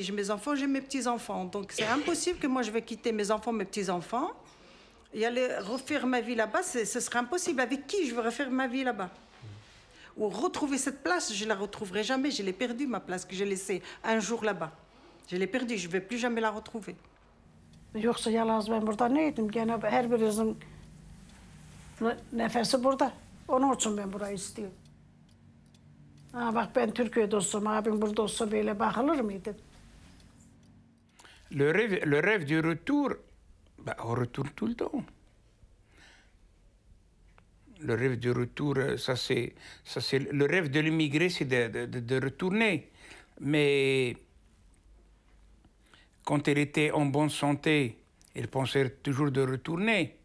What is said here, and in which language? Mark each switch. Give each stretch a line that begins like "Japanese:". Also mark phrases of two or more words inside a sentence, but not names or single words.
French: J'ai mes enfants, j'ai mes petits-enfants. Donc, c'est impossible que moi, je vais quitter mes enfants, mes petits-enfants et aller refaire ma vie là-bas. Ce serait impossible. Avec qui je vais refaire ma vie là-bas? Ou retrouver cette place, je ne la retrouverai jamais. Je l'ai perdue, ma place, que j'ai laissée un jour là-bas. Je l'ai perdue, je ne vais plus jamais la retrouver.
Turkish: Yoksa yalnız ben burada neydim? Gene her birinizin nefesi burada. Onun için ben burayı istiyorum. Ha, bak ben Türkiye'de olsam, abim burada olsa böyle bakılır mıydı?
French: Le rêve du retour, bah, on retourne tout le temps. Le rêve du retour, ça c'est le rêve de l'immigré, c'est de retourner. Mais quand elle était en bonne santé, elle pensait toujours de retourner.